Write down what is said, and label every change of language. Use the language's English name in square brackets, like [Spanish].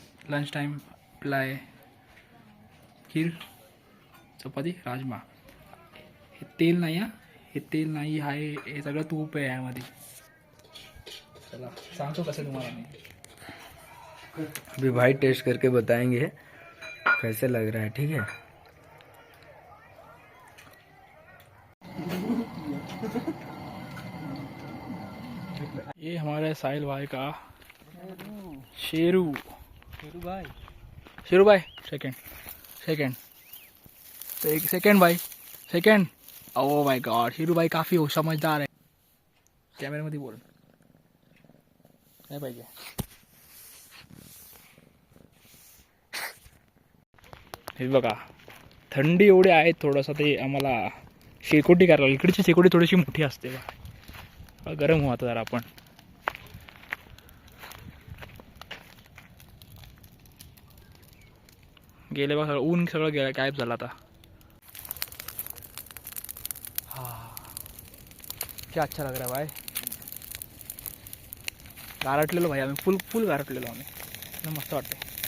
[Marathi] Lunch time आपला खीर, चपाती, राजमा. हे तेल नाही, हे तेल नाही आहे, हे सगळं तूप आहे यामध्ये. चला सांगतो कसं तुम्हाला मी. [Hindi] अभी भाई टेस्ट करके बताएंगे कैसे लग रहा है. ठीक है. ये हमारे साहिल भाई का शेरू. शेरू भाई. शेरू भाई सेकंड. एक सेकंड भाई, second. [English] oh my God, [Marathi] Hiru भाई काफी हो समजदार आहे. कॅमेऱ्यामध्ये बोल काय पाहिजे. हे बघा थंडी एवढी आहे, थोडंसं ते आम्हाला शेकोटी करायला. इकडची शेकोटी थोडीशी मोठी असते बा, गरम हो आता जरा आपण. गेले बघा ऊन सगळं गेलं, गायब झालं आता. [Hindi] हा क्या अच्छा लग रहा है भाई. [Marathi] गारटलेलो भाई आम्ही, फुल फुल गारटलेलो आम्ही, मस्त वाटते.